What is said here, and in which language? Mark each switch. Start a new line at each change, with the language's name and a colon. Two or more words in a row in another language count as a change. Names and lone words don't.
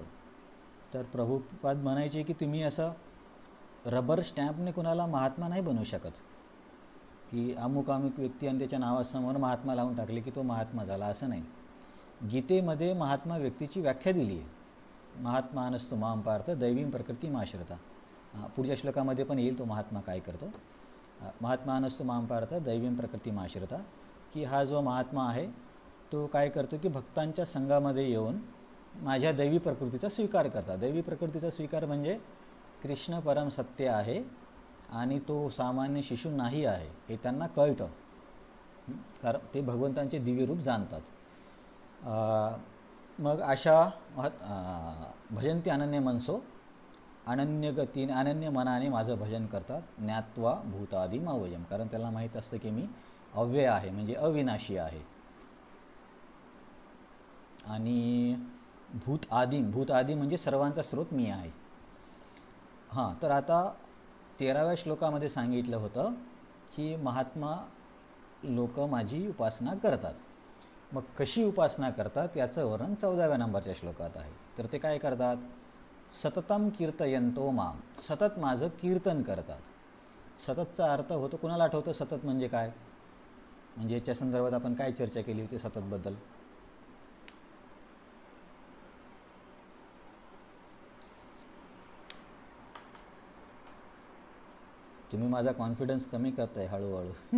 Marathi: तर प्रभुपाद म्हणायचे की तुम्ही असं रबर स्टॅम्पने कुणाला महात्मा नाही बनवू शकत, की अमुक व्यक्ती आणि त्याच्या नावासमोर महात्मा लावून टाकले की तो महात्मा झाला, असं नाही. गीतेमध्ये महात्मा व्यक्तीची व्याख्या दिली आहे.
Sanskrit: महात्मा नसतो माम पार्थ दैवीम प्रकृती माश्रता.
Marathi: पुढच्या श्लोकामध्ये पण येईल तो महात्मा काय करतो.
Sanskrit: महात्मा नसतो माम पार्थ दैवीम प्रकृती माश्रता,
Marathi: की हा जो महात्मा आहे तो काय करतो की भक्तांच्या संघामध्ये येऊन माझ्या दैवी प्रकृतीचा स्वीकार करतात. दैवी प्रकृतीचा स्वीकार म्हणजे कृष्ण परम सत्य आहे आणि तो सामान्य शिशु नाही आहे हे त्यांना कळतं. कारण ते भगवंतांचे दिव्य रूप जाणतात. मग अशा
Sanskrit: भजंती अनन्य मनसो,
Marathi: अनन्य गतीने अनन्य मनाने माझं भजन करतात.
Sanskrit: ज्ञात्वा भूतादी मावयम,
Marathi: कारण त्याला माहीत असतं की मी अव्यय आहे, म्हणजे अविनाशी आहे. आणि भूत आदी म्हणजे सर्वांचा स्रोत मी आहे. हां, तर आता 13व्या श्लोकामध्ये सांगितलं होतं की महात्मा लोक माझी उपासना करतात. मग कशी उपासना करतात याचं वर्णन 14व्या नंबरच्या श्लोकात आहे. तर ते काय करतात?
Sanskrit: सततम कीर्तयंतो माम,
Marathi: सतत माझं कीर्तन करतात. सततचा अर्थ होतो, कुणाला आठवतं सतत म्हणजे काय? म्हणजे याच्या संदर्भात आपण काय चर्चा केली होती सततबद्दल? तुम्ही माझा कॉन्फिडन्स कमी करताय हळूहळू.